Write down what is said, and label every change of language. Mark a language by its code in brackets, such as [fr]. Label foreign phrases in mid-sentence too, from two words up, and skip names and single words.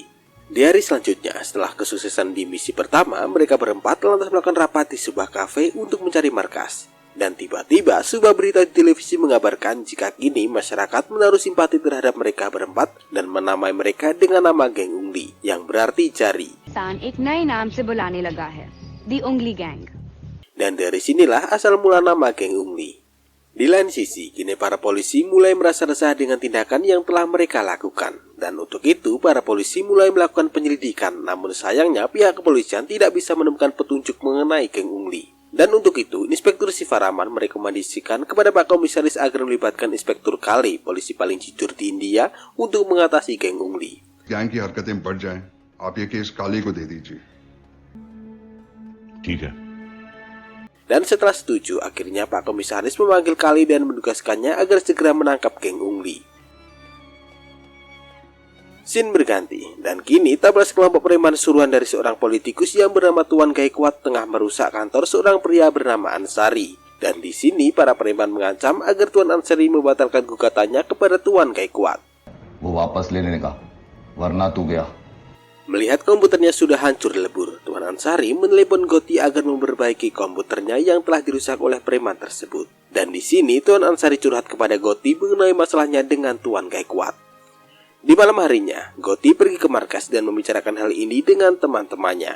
[id] Di hari selanjutnya, setelah kesuksesan di misi pertama, mereka berempat lantas melakukan rapat di sebuah kafe untuk mencari markas. Dan tiba-tiba sebuah berita di televisi mengabarkan jika kini masyarakat menaruh simpati terhadap mereka berempat dan menamai mereka dengan nama geng Ungli, yang berarti jari. [hi] एक नए नाम से बुलाने लगा है, The Ungli Gang. [id] Dan dari sinilah asal mula nama geng Ungli. Di lain sisi, kini para polisi mulai merasa resah dengan tindakan yang telah mereka lakukan. Dan untuk itu, para polisi mulai melakukan penyelidikan. Namun sayangnya, pihak kepolisian tidak bisa menemukan petunjuk mengenai geng Ungli. Dan untuk itu, Inspektur Sivaraman merekomendasikan kepada Pak Komisaris agar melibatkan Inspektur Kali, polisi paling jujur di India, untuk mengatasi geng Ungli. [hi] गैंग की हरकतें बढ़ जाएं, आप ये केस काली को दे दीजिए. ठीक है. [id] Dan setelah setuju, akhirnya Pak Komisaris memanggil Kali dan menugaskannya agar segera menangkap geng Ungli. Scene berganti, dan kini tablas kelompok preman suruhan dari seorang politikus yang bernama Tuan Gaikwad tengah merusak kantor seorang pria bernama Ansari. Dan di sini para preman mengancam agar Tuan Ansari membatalkan gugatannya kepada Tuan Gaikwad. [hi] वो वापस लेने का, वरना तू गया. [id] Melihat komputernya sudah hancur lebur, Tuan Ansari menelepon Goti agar memperbaiki komputernya yang telah dirusak oleh preman tersebut. Dan di sini Tuan Ansari curhat kepada Goti mengenai masalahnya dengan Tuan Gaikwad. Di malam harinya, Goti pergi ke markas dan membicarakan hal ini dengan teman-temannya.